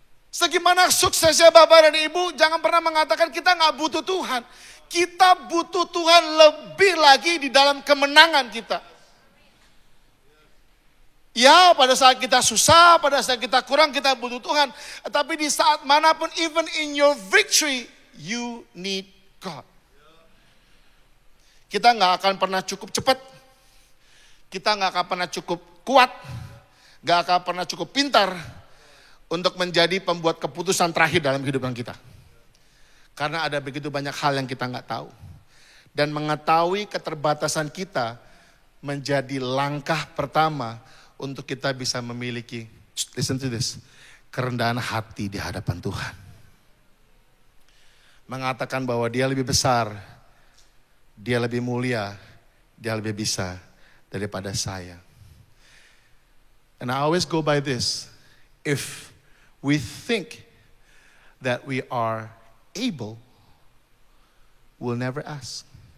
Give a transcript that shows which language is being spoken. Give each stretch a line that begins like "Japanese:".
Indonesian: Segimana suksesnya Bapak dan Ibu, jangan pernah mengatakan kita nggak butuh Tuhan. Kita butuh Tuhan lebih lagi di dalam kemenangan kita. Ya, pada saat kita susah, pada saat kita kurang, kita butuh Tuhan. Tapi di saat manapun,
English: even in your victory, you need God.
Indonesian: Kita nggak akan pernah cukup cepat. Kita nggak akan pernah cukup kuat. Nggak akan pernah cukup pintar untuk menjadi pembuat keputusan terakhir dalam kehidupan kita. Karena ada begitu banyak hal yang kita nggak tahu. Dan mengetahui keterbatasan kita menjadi langkah pertama untuk kita bisa memiliki,
English: listen to this,
Indonesian: kerendahan hati di hadapan Tuhan. Mengatakan bahwa Dia lebih besar, Dia lebih mulia, Dia lebih bisa daripada saya.
English: And I always go by this. If we think that we are able, we'll never ask.